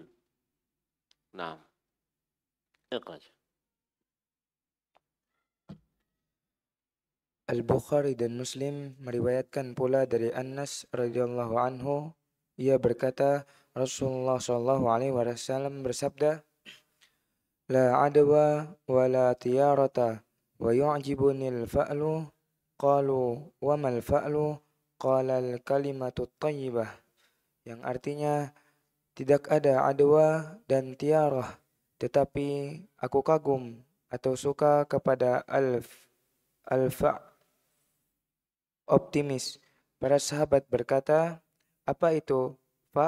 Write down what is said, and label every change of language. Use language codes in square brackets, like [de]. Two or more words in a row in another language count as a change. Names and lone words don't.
[id] Nah, ikhlas. Al-Bukhari dan Muslim meriwayatkan pula dari Anas [ar] رضي الله عنه, [id] ia berkata, Rasulullah [ar] صلى الله عليه وسلم [id] bersabda, [ar] لا عدوى ولا طيرة ويعجبني الفأل. قالوا وما الفأل? قال الكلمة الطيبة. [id] Yang artinya tidak ada adwa dan tiarah, tetapi aku kagum atau suka kepada alfa, optimis. Para sahabat berkata, apa itu fa?